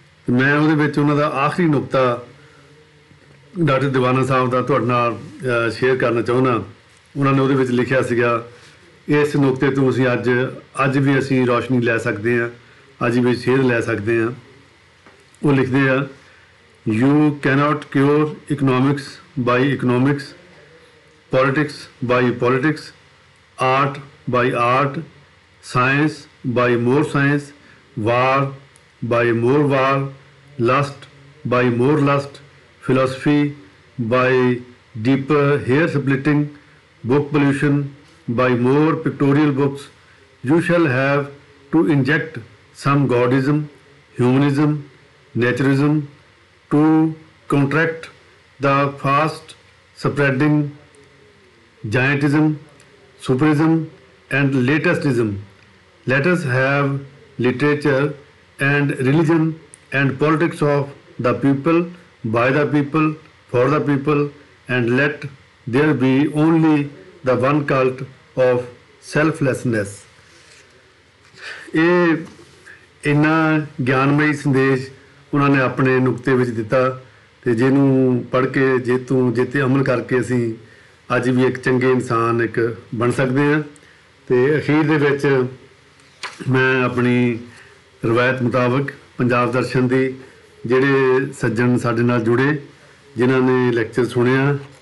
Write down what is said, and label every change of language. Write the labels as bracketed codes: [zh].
[pa] ਮੈਂ ਉਹਦੇ ਵਿੱਚ ਉਹਨਾਂ ਦਾ ਆਖਰੀ ਨੁਕਤਾ ਡਾਕਟਰ ਦੀਵਾਨਾ ਸਾਹਿਬ ਦਾ ਤੁਹਾਡੇ ਨਾਲ ਸ਼ੇਅਰ ਕਰਨਾ ਚਾਹੁੰਦਾ। ਉਹਨਾਂ ਨੇ ਉਹਦੇ ਵਿੱਚ ਲਿਖਿਆ ਸੀਗਾ, ਇਸ ਨੁਕਤੇ ਤੋਂ ਅਸੀਂ ਅੱਜ ਵੀ ਅਸੀਂ ਰੌਸ਼ਨੀ ਲੈ ਸਕਦੇ ਹਾਂ, ਅੱਜ ਵੀ ਸੇਧ ਲੈ ਸਕਦੇ ਹਾਂ। ਉਹ ਲਿਖਦੇ ਆ, [en] You cannot cure economics by economics, politics by politics, art by art, science by more science, war by more war, lust by more lust, philosophy by deeper hair splitting, book pollution by more pictorial books. You shall have to inject some godism, humanism, naturism to counteract the fast spreading giantism, superism and latestism. Let us have literature and religion and politics of the people, by the people, for the people, and let there be only the one cult of selflessness. [pa] ਇਹ ਇੰਨਾ ਗਿਆਨਮਈ ਸੰਦੇਸ਼ ਉਹਨਾਂ ਨੇ ਆਪਣੇ ਨੁਕਤੇ ਵਿੱਚ ਦਿੱਤਾ, ਅਤੇ ਜਿਹਨੂੰ ਪੜ੍ਹ ਕੇ ਜੇ 'ਤੇ ਅਮਲ ਕਰਕੇ ਅਸੀਂ ਅੱਜ ਵੀ ਇੱਕ ਚੰਗੇ ਇਨਸਾਨ ਇੱਕ ਬਣ ਸਕਦੇ ਹਾਂ। ਅਤੇ ਅਖੀਰ ਦੇ ਵਿੱਚ ਮੈਂ ਆਪਣੀ ਰਵਾਇਤ ਮੁਤਾਬਕ ਪੰਜਾਬ ਦਰਸ਼ਨ ਦੀ ਜਿਹੜੇ ਸੱਜਣ ਸਾਡੇ ਨਾਲ ਜੁੜੇ, ਜਿਨ੍ਹਾਂ ਨੇ ਲੈਕਚਰ ਸੁਣਿਆ,